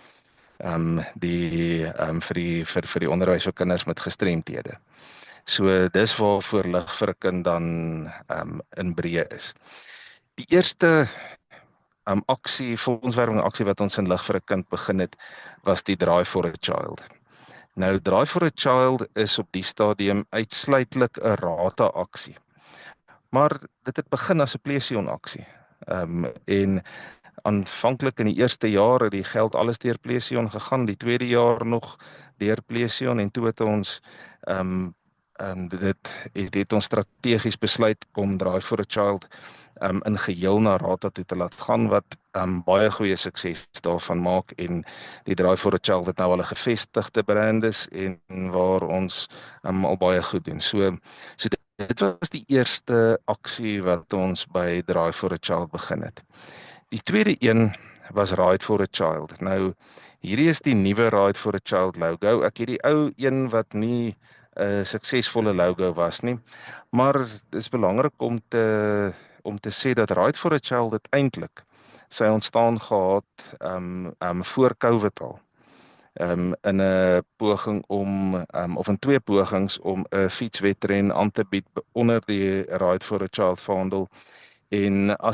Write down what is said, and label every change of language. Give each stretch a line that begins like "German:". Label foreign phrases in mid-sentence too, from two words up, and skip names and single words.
Afrikaans: Vir die onderwys vir kinders met gestremthede. So dis waarvoor lig vir 'n kind dan in breë is. Die eerste fondswerwing aksie wat ons in lig vir 'n kind begin het, was die Drive for a Child. Nou, Drive for a Child is op die stadium uitsluitlik 'n Rata aksie. Maar dit het begin as 'n Plesion aksie. En aanvanklik in die eerste jaar het die geld alles deur Plesion gegaan, die tweede jaar nog deur Plesion en toe het ons dit het ons strategies besluit om Drive for a Child in geheel na Rata toe te laat gaan wat baie goeie sukses daarvan maak en die Drive for a Child wat nou al 'n gevestigde brand is en waar ons al baie goed doen. So dit was die eerste aksie wat ons by Drive for a Child begin het. Die tweede een was Ride for a Child. Nou hierdie is die nuwe Ride for a Child logo. Ek het die ou een wat nie 'n suksesvolle logo was nie, maar dit is belangrik om te sê dat Ride for a Child het eintlik sy ontstaan gehad voor COVID al. In 'n poging om of in twee pogings om 'n fietswedren aan te bied onder die Ride for a Child vaandel en as